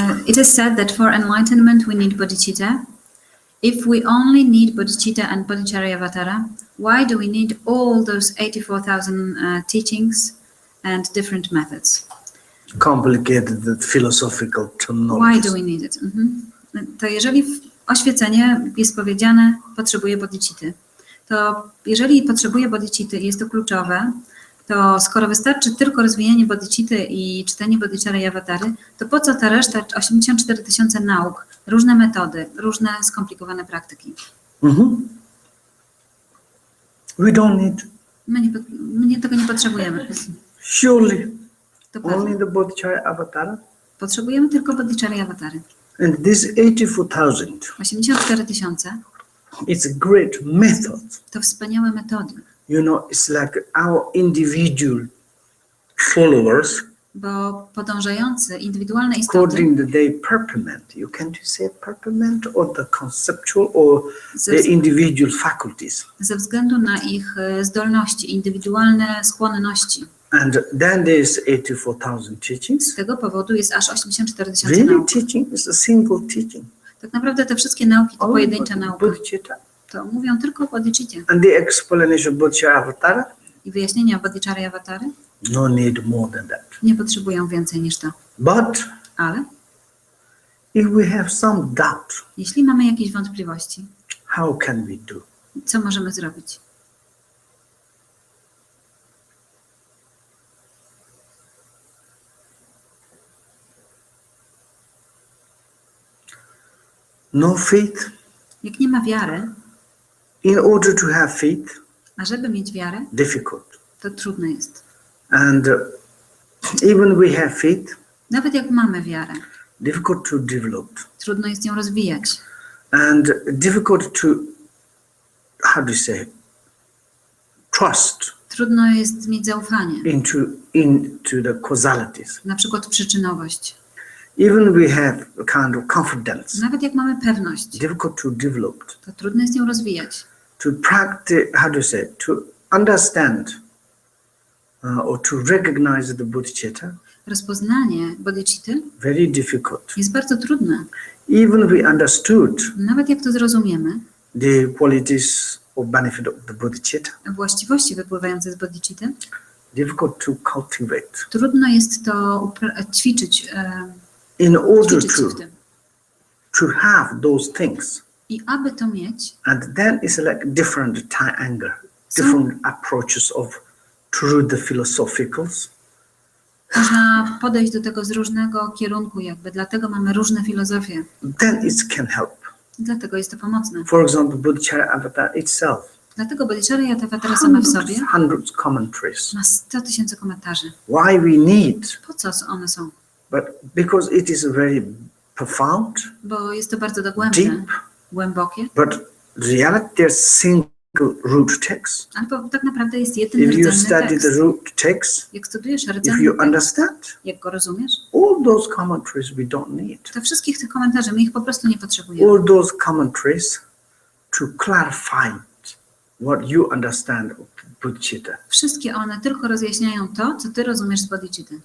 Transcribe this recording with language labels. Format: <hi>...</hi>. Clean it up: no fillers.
<en>It is said that for enlightenment we need bodhicitta. If we only need bodhicitta and bodhicharyavatara, why do we need all those 84,000 teachings and different methods? Complicated the philosophical Why terminology. do we need it?</en> <pl>To jeżeli oświecenie jest powiedziane, potrzebuje bodhicitty, to jeżeli potrzebuje bodhicitty i jest to kluczowe, to skoro wystarczy tylko rozwijanie bodhicitty i czytanie bodhicharyavatary, to po co ta reszta 84 000 nauk, różne metody, różne skomplikowane praktyki?</pl> <en>We don't need.</en> <pl>My tego nie potrzebujemy.</pl> <en>Surely,</en> <pl>To</pl> <en>only</en> <pl>pewne.</pl> <en>the Bodhicharyavatara.</en> <pl>Potrzebujemy tylko bodhicharyavatary.</pl> <en>And this 84,000</en> <pl>84 000</pl> <en>it's a great method.</en> <pl>to wspaniałe metody,</pl> <en>You know, it's like our individual followers</en> <pl>bo podążający, indywidualne istoty</pl> <en>according to their purplement. You can say purplement or the conceptual or</en> <pl>ze,</pl> <en>the individual faculties.</en> <pl>ze względu na ich zdolności, indywidualne skłonności.</pl> <en>And then there's 84,000</en> <pl>Z</pl> <en>teachings.</en> <pl>tego powodu jest aż 84 000</pl> <en>Really</en> <pl>nauk.</pl> <en>teaching is a single teaching.</en> <pl>Tak naprawdę te wszystkie nauki to</pl> <en>All</en> <pl>pojedyncza nauka.</pl> <en>Bodhicitta.</en> <pl>To mówią tylko o bodhicitcie.</pl> <en>And the explanation of Bodhicharyavatara,</en> <pl>I wyjaśnienia bodhicharyavatary</pl> <en>no need more than that.</en> <pl>nie potrzebują więcej niż to.</pl> <en>But</en> <pl>Ale</pl> <en>If we have some doubt,</en> <pl>Jeśli mamy jakieś wątpliwości,</pl> <en>how can we do?</en> <pl>co możemy zrobić?</pl> <en>No faith.</en> <pl>Jak nie ma wiary,</pl> <en>In order to have faith,</en> <pl>a żeby mieć wiarę,</pl> <en>difficult.</en> <pl>to trudno jest.</pl> <en>And even we have faith,</en> <pl>Nawet jak mamy wiarę,</pl> <en>difficult to develop.</en> <pl>trudno jest ją rozwijać.</pl> <en>And difficult to, how do you say, trust</en> <pl>Trudno jest mieć zaufanie,</pl> <en>into the causalities.</en> <pl>na przykład przyczynowość.</pl> <en>Even we have a kind of confidence,</en> <pl>Nawet jak mamy pewność,</pl> <en>difficult to develop.</en> <pl>to trudno jest ją rozwijać.</pl> <en>To practice, how do you say, to understand or to recognize the bodhicitta,</en> <pl>Rozpoznanie bodhicitty</pl> <en>very difficult.</en> <pl>jest bardzo trudne.</pl> <en>Even we understood</en> <pl>Nawet jak to zrozumiemy,</pl> <en>the qualities or benefit of the bodhicitta,</en> <pl>właściwości wypływające z bodhicitty,</pl> <en>difficult to cultivate.</en> <pl>trudno jest to ćwiczyć,</pl> <en>In order</en> <pl>ćwiczyć się w tym.</pl> <en>to have those things,</en> <pl>I aby to mieć,</pl> <en>and then it's like different angle, different approaches of through the philosophicals.</en> <pl>można podejść do tego z różnego kierunku jakby, dlatego mamy różne filozofie.</pl> <en>Then it can help.</en> <pl>Dlatego jest to pomocne.</pl> <en>For example, Bodhicitta Avatar itself,</en> <pl>Dlatego Bodhicharya sama w sobie</pl> <en>hundreds commentaries.</en> <pl>ma 100 000 komentarzy.</pl> <en>Why we need,</en> <pl>Po co one są?</pl> <en>but because it is very profound,</en> <pl>Bo jest to bardzo dogłębne,</pl> <en>deep,</en> <pl>głębokie,</pl> <en>but reality there's single root text.</en> <pl>albo tak naprawdę jest jedyny</pl> <en>If you</en> <pl>rdzenny</pl> <en>study</en> <pl>tekst.</pl> <en>the root text,</en> <pl>Jak studujesz</pl> <en>if</en> <pl>rdzenny</pl> <en>you</en> <pl>tekst,</pl> <en>understand,</en> <pl>jak go rozumiesz,</pl> <en>all those commentaries we don't need.</en> <pl>to wszystkich tych komentarzy my ich po prostu nie potrzebujemy.</pl> <en>All those commentaries to clarify what you understand of bodhicitta.</en> <pl>Wszystkie one tylko rozjaśniają to, co ty rozumiesz z bodhicitty.</pl>